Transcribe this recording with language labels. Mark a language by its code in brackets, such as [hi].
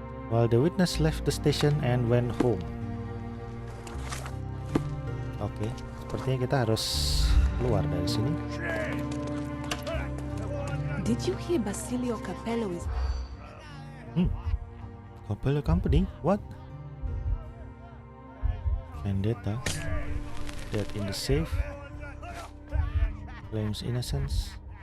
[en] While the witness left the station and went home. [id] Oke, sepertinya kita harus keluar dari sini. [en] Did you hear Basilio Capello is... Capello Company? What? Vendetta. Dead in the safe. Claims innocence.